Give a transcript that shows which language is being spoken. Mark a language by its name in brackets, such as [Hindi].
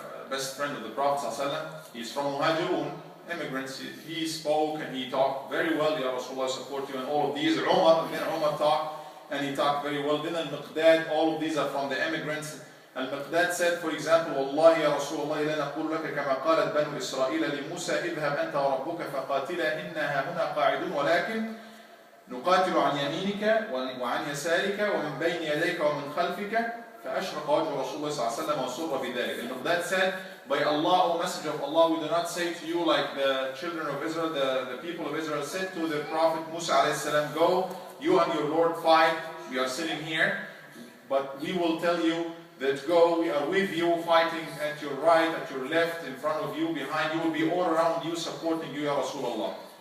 [English] Best friend of the Prophet صلى الله عليه وسلم. He's from Muhajirun, immigrants. He spoke and he talked very well. Ya Rasulullah, support you, and all of these. Umar talked, and he talked very well. Then Al-Miqdad, all of these are from the immigrants. Al-Miqdad said, for example, [Arabic] والله يا رسول الله لا نقول لك كما قالت بنو إسرائيل لموسى اذهب أنت وربك فقاتلا إنها هنا قاعدون ولكن نقاتل عن يمينك وعن يسارك ومن بين يديك ومن خلفك فأشرق وجه رسول الله صلى الله عليه وسلم وسر بذلك. [English] Al-Miqdad said, by Allah, O Messenger of Allah, we do not say to you like the children of Israel, the people of Israel said to the Prophet Musa alayhi salam, go, you and your Lord fight, we are sitting here, but we will tell you that go, we are with you, fighting at your right, at your left, in front of you, behind you, will be all around you, supporting you, Ya Rasulullah.